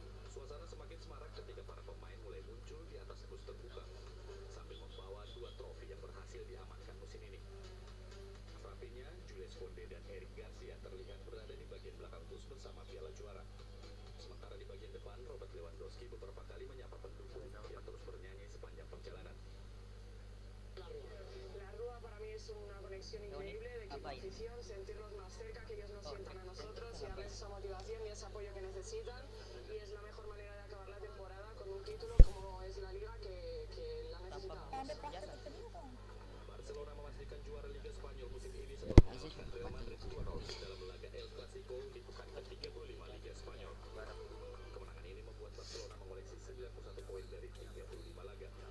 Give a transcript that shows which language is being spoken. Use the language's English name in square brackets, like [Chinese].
[Indonesian] Suasana semakin semarak ketika para pemain mulai muncul di atas bus terbuka sambil membawa 2 trofi yang berhasil diamankan musim ini. Rapinya, Jules Koundé dan Eric Garcia terlihat berada di bagian belakang bus bersama piala juara. Sementara di bagian depan, Robert Lewandowski beberapa kali menyapa pendukung yang terus bernyanyi sepanjang perjalanan. [Spanish] La Rúa para mí es una conexión increíble de equipo afición, sentirlos más cerca, que ellos nos sientan a nosotros y darles esa motivación y ese apoyo que necesitan, y es la mejor manera de acabar la temporada con un título como es la Liga que la necesitamos. [Indonesian] Barcelona memastikan juara Liga Spanyol musim ini setelah mengalahkan Real Madrid 2-0 dalam laga El Clasico di pekan ke-35 Liga Spanyol. Kemenangan ini membuat Barcelona mengoleksi 91 poin dari 35 laga.